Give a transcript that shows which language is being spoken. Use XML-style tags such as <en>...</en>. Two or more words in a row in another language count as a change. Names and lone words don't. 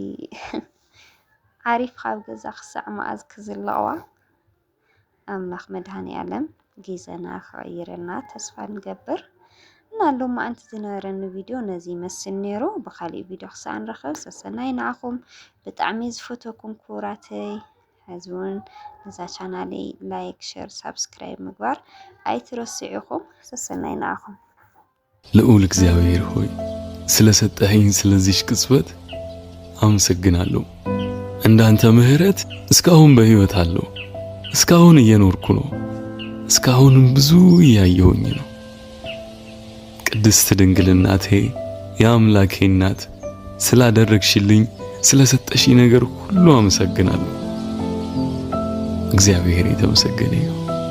<ti>ዓሪፍ ካብ ገዛ ክሳዕ መዓዝ ክዝለቕዋ ኣምላኽ መድሃኒ ዓለም ጊዜና ክቕይረልና ተስፋ ንገብር እና ሎማ ኣንቲ ዝነበረኒ ቪድዮ ነዚ ይመስል ነይሩ ብኻሊእ ቪድዮ ክሳዕ ንረኽብ ሰሰናይ ንዓኹም ብጣዕሚ ዝፈተኩም ክቡራተይ ሕዚ እውን ነዛ ቻናለይ</ti> <en>like share subscribe</en> <ti>ምግባር ኣይትረስዑኹም ሰሰናይ ንዓኹም</ti> <am>ልዑል እግዚአብሔር ሆይ ስለሰጠኸኝ ስለዚህ ቅጽበት አመሰግናለሁ እንዳንተ ምህረት እስካሁን በህይወት አለው እስካሁን እየኖርኩ ነው እስካሁንም ብዙ እያየሁኝ ነው ቅድስት ድንግል እናቴ የአምላኬ እናት ስላደረግሽልኝ ስለሰጠሽኝ ነገር ሁሉ አመሰግናለሁ እግዚአብሔር የተመሰገነ ይሁን።</am>